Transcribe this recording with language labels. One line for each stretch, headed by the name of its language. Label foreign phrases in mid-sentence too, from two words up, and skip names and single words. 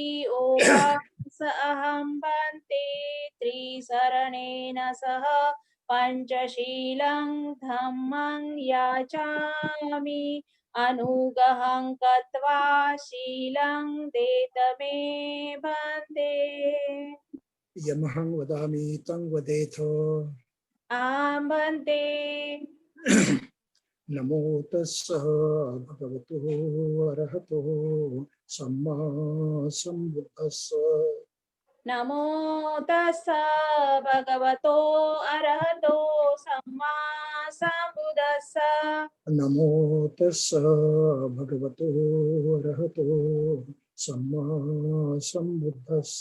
Pali: ओकासहं भन्ते त्रिसरणेन सह पञ्चशीलं धम्मं याचामि अनुगहं कृत्वा शीलं देतमे भन्ते यमहं वदामि तं वदेथो आं भन्ते नमो तस्सः भगवतो अरहतो सम्मा सम्बुद्धस्स नमो तस्स भगवतो अरहतो सम्मा सम्बुद्धस्स नमो तस्सः भगवतो अरहतो सम्मा सम्बुद्धस्स